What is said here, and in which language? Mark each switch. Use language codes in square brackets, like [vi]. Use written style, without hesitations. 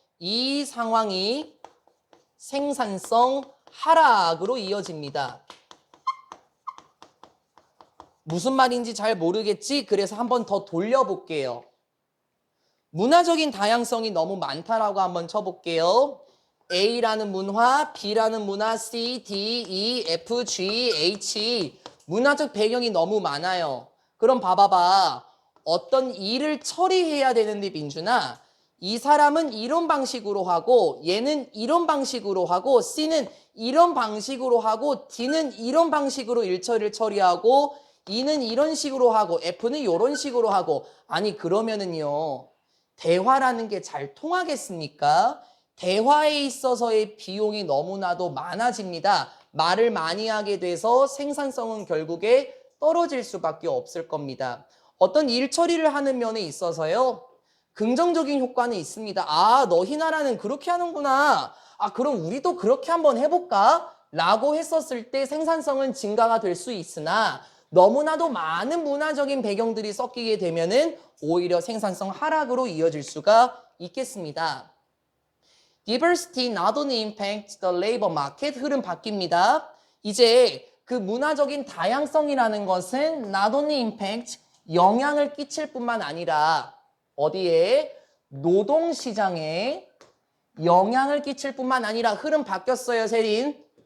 [ko] 이 상황이 생산성 하락으로 이어집니다. 무슨 말인지 잘 모르겠지? 그래서 한번 더 돌려볼게요. 문화적인 다양성이 너무 많다라고 한번 쳐볼게요. A라는 문화, B라는 문화, C, D, E, F, G, H. 문화적 배경이 너무 많아요. 그럼 봐봐봐. 어떤 일을 처리해야 되는데 민준아, 이 사람은 이런 방식으로 하고 얘는 이런 방식으로 하고 C는 이런 방식으로 하고 D는 이런 방식으로 일처리를 처리하고 E는 이런 식으로 하고 F는 이런 식으로 하고. 아니 그러면은요, 대화라는 게 잘 통하겠습니까? 대화에 있어서의 비용이 너무나도 많아집니다. 말을 많이 하게 돼서 생산성은 결국에 떨어질 수밖에 없을 겁니다. 어떤 일 처리를 하는 면에 있어서요. 긍정적인 효과는 있습니다. 아, 너희 나라는 그렇게 하는구나. 아, 그럼 우리도 그렇게 한번 해볼까? 라고 했었을 때 생산성은 증가가 될 수 있으나 너무나도 많은 문화적인 배경들이 섞이게 되면은 오히려 생산성 하락으로 이어질 수가 있겠습니다. [en] Diversity not only impacts the labor market. [ko] 흐름 바뀝니다. 이제 그 문화적인 다양성이라는 것은 not only impact, 영향을 끼칠 뿐만 아니라 어디에? 노동시장에 영향을 끼칠 뿐만 아니라 흐름 바뀌었어요, 세린.